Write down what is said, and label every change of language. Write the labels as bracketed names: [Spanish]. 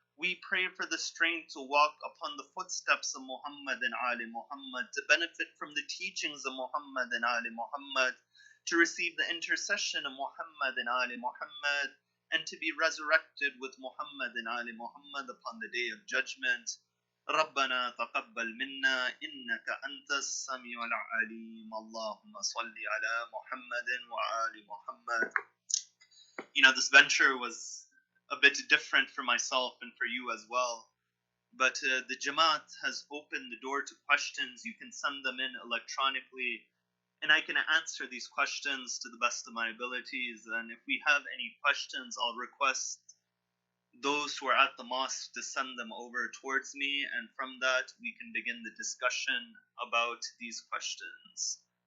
[English] We pray for the strength to walk upon the footsteps of Muhammad and Ali Muhammad, to benefit from the teachings of Muhammad and Ali Muhammad, to receive the intercession of Muhammad and Ali Muhammad, and to be resurrected with Muhammad and Ali Muhammad upon the day of judgment. [Arabic] ربنا تقبل منا إنك أنت السميع العليم اللهم صل على محمد وآل محمد. [English] This venture was a bit different for myself and for you as well. But the Jamaat has opened the door to questions. You can send them in electronically, and I can answer these questions to the best of my abilities. And if we have any questions, I'll request those who are at the mosque to send them over towards me, and from that we can begin the discussion about these questions.